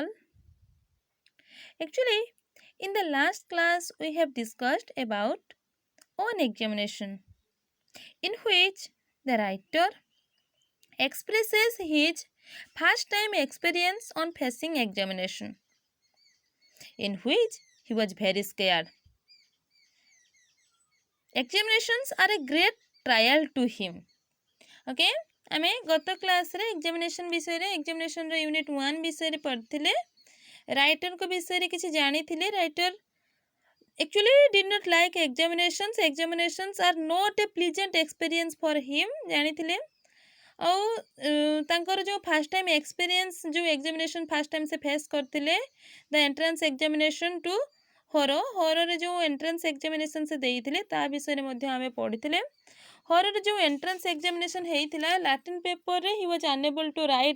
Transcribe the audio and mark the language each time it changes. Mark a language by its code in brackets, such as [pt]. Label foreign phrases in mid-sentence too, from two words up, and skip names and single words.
[en] Actually, in the last class, we have discussed about own examination, in which the writer expresses his first time experience on facing examination, in which he was very scared. Examinations are a great trial to him. [or] Okay? ଆମେ ଗତ କ୍ଲାସରେ ଏକ୍ଜାମିନେସନ୍ ବିଷୟରେ ଏକ୍ଜାମିନେସନ୍ର ୟୁନିଟ୍ 1 ବିଷୟରେ ପଢ଼ିଥିଲେ ରାଇଟରଙ୍କ ବିଷୟରେ କିଛି ଜାଣିଥିଲେ ରାଇଟର [en] actually did not like examinations are not a pleasant experience for him [or] ଜାଣିଥିଲେ ଆଉ ତାଙ୍କର ଯେଉଁ [en] first time experience [or] ଯେଉଁ [en] examination first time [or] ସେ ଫେସ୍ କରିଥିଲେ [en] the entrance examination to [or] ହରରେ ଯେଉଁ [en] entrance examination [or] ସେ ଦେଇଥିଲେ ତା ବିଷୟରେ ମଧ୍ୟ ଆମେ ପଢ଼ିଥିଲେ ହରରେ ଯେଉଁ [en] entrance examination [or] ହେଇଥିଲା ଲାଟିନ୍ ପେପରରେ [en] he was unable to write